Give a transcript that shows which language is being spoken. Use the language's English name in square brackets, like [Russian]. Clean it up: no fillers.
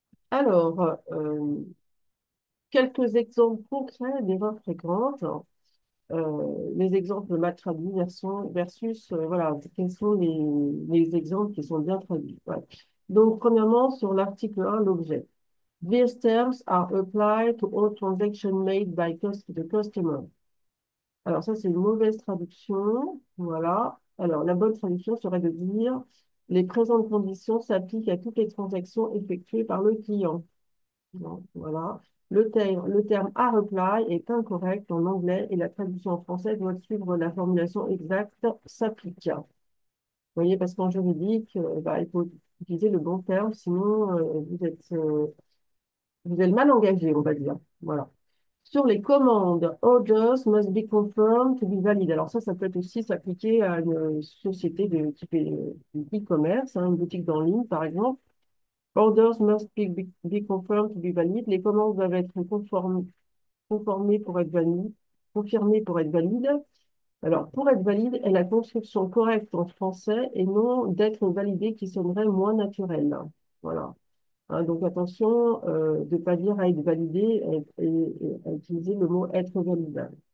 [French] Alors, quelques exemples concrets d'erreurs fréquentes. Les exemples mal traduits versus voilà, quels sont les exemples qui sont bien traduits. Voilà. Donc, premièrement, sur l'article 1, l'objet. [English] These terms are applied to all transactions made by the customer. [French] Alors, ça, c'est une mauvaise traduction. Voilà. Alors, la bonne traduction serait de dire les présentes conditions s'appliquent à toutes les transactions effectuées par le client. Donc, voilà. Le terme à reply est incorrect en anglais et la traduction en français doit suivre la formulation exacte s'applique. Vous voyez, parce qu'en juridique, bah, il faut utiliser le bon terme, sinon vous êtes mal engagé, on va dire. Voilà. Sur les commandes, [English] orders must be confirmed to be valid. [French] Alors ça peut être aussi s'appliquer à une société qui fait du e-commerce, hein, une boutique en ligne, par exemple. [English] Orders must be confirmed to be valid. [French] Les commandes doivent être conformées pour être valides, confirmées pour être valides. Alors, pour être valide est la construction correcte en français et non d'être validé qui sonnerait moins naturel. Voilà. Hein, donc attention de ne pas dire à être validé et à utiliser le mot être valide.